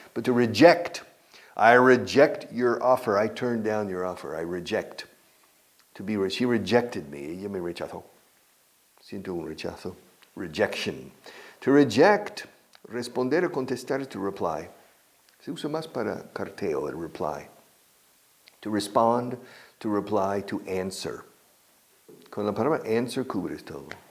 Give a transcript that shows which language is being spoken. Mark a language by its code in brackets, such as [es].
[en] But to reject, I reject your offer. I turn down your offer. I reject. She rejected me. [es] Ella me rechazó. Siento un rechazo. Rejection. [en] To reject, [es] responder o contestar [en] is to reply. [es] Se usa más para carteo, el reply. [en] To respond, to reply, to answer. [es] Con la palabra answer cubres todo.